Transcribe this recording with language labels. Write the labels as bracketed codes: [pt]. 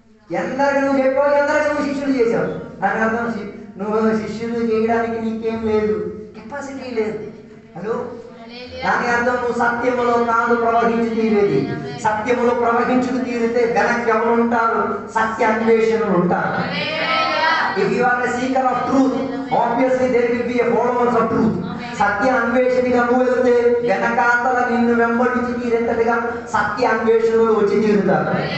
[te] ఎందరికి నువ్వు చెప్పావు? ఎందరికి నువ్వు శిష్యులు చేసావు? దాని అర్థం నువ్వు శిష్యులు చేయడానికి నీకేం లేదు, కెపాసిటీ లేదు. హలో, దాని అర్థం నువ్వు సత్యములో కాదు ప్రవహించి తీరేది. సత్యములో ప్రవహించుకు తీరితే వెనక్కి ఎవరు ఉంటారు? సత్య అన్వేషణలు ఉంటారు. [en] If you are a seeker of truth, obviously there will be a followers of truth. [te] సత్య అన్వేషణగా నువ్వు వెళ్తే వెనకాతల నిన్ను వెంబడించి తీరేంతటిగా సత్య అన్వేషణలు వచ్చి తీరుతారు.